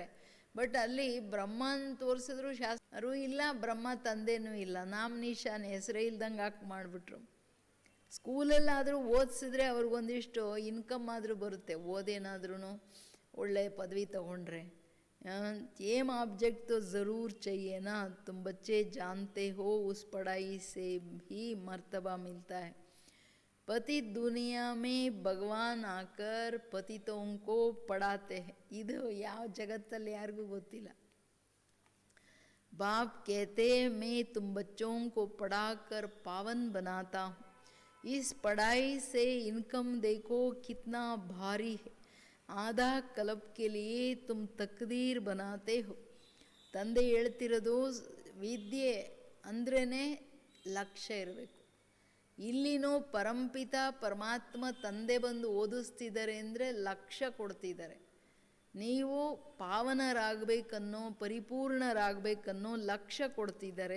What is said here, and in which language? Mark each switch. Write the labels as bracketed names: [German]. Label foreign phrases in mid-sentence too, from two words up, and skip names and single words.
[Kannada] ಬಟ್ ಅಲ್ಲಿ ಬ್ರಹ್ಮನ್ ತೋರಿಸಿದ್ರು ಶಾಸ್ತ್ರರು ಇಲ್ಲ, ಬ್ರಹ್ಮ ತಂದೆನೂ ಇಲ್ಲ, [Hindi] नाम निशान [Kannada] ಹೆಸರೇ ಇಲ್ದಂಗೆ ಹಾಕಿ ಮಾಡಿಬಿಟ್ರು. ಸ್ಕೂಲಲ್ಲಾದರೂ ಓದಿಸಿದ್ರೆ ಅವ್ರಿಗೊಂದಿಷ್ಟು ಇನ್ಕಮ್ ಆದರೂ ಬರುತ್ತೆ, ಓದೇನಾದ್ರೂ ಒಳ್ಳೆ ಪದವಿ ತಗೊಂಡ್ರೆ. [English] aim object [Hindi] तो ज़रूर चाहिए ना, तुम बच्चे जानते हो उस पढ़ाई से भी मर्तबा मिलता है। पति दुनिया में भगवान आकर पतितों को पढ़ाते हैं, [Kannada] ಇದು ಯಾವ ಜಗತ್ತಲ್ಲಿ ಯಾರಿಗೂ ಗೊತ್ತಿಲ್ಲ। [Hindi] बाप कहते मैं तुम बच्चों को पढ़ाकर पावन बनाता हूँ, इस पढ़ाई से इनकम देखो कितना भारी है, आधा कल्प के लिए तुम तकदीर बनाते हो। [Kannada] ತಂದೆ ಹೇಳ್ತಿರೋದು ವಿದ್ಯೆ ಅಂದ್ರೇ ಲಕ್ಷ್ಯ ಇರಬೇಕು। ಇಲ್ಲಿನೂ ಪರಂಪಿತ ಪರಮಾತ್ಮ ತಂದೆ ಬಂದು ಓದಿಸ್ತಿದ್ದಾರೆ ಅಂದರೆ ಲಕ್ಷ್ಯ ಕೊಡ್ತಿದ್ದಾರೆ, ನೀವು ಪಾವನರಾಗಬೇಕನ್ನೋ ಪರಿಪೂರ್ಣರಾಗಬೇಕನ್ನೋ ಲಕ್ಷ್ಯ ಕೊಡ್ತಿದ್ದಾರೆ।